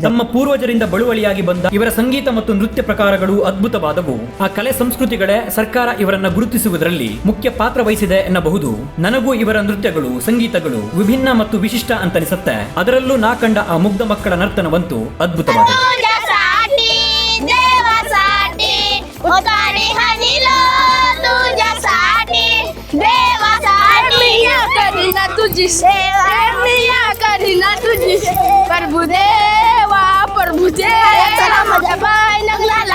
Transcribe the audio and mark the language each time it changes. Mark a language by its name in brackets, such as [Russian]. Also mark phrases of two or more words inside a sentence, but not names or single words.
[Kannada] ನಮ್ಮ ಪೂರ್ವಜರಿಂದ ಬಳುವಳಿಯಾಗಿ ಬಂದ ಇವರ ಸಂಗೀತ ಮತ್ತು ನೃತ್ಯ ಪ್ರಕಾರಗಳು ಅದ್ಭುತವಾದವು. ಆ ಕಲೆ ಸಂಸ್ಕೃತಿಗಳೇ ಸರ್ಕಾರ ಇವರನ್ನ ಗುರುತಿಸುವುದರಲ್ಲಿ ಮುಖ್ಯ ಪಾತ್ರ ವಹಿಸಿದೆ ಎನ್ನಬಹುದು. ನನಗೂ ಇವರ ನೃತ್ಯಗಳು, ಸಂಗೀತಗಳು ವಿಭಿನ್ನ ಮತ್ತು ವಿಶಿಷ್ಟ ಅಂತನಿಸುತ್ತೆ. ಅದರಲ್ಲೂ ನಾ ಕಂಡ ಆ ಮುಗ್ಧ ಮಕ್ಕಳ ನರ್ತನವಂತೂ ಅದ್ಭುತವಾದದ್ದು. [Marathi] देवासाठी करीना तुझी सेवा मिया करीना तुझी प्रभुदेवा प्रभुदेवा चला माझ्या बाय नगलाला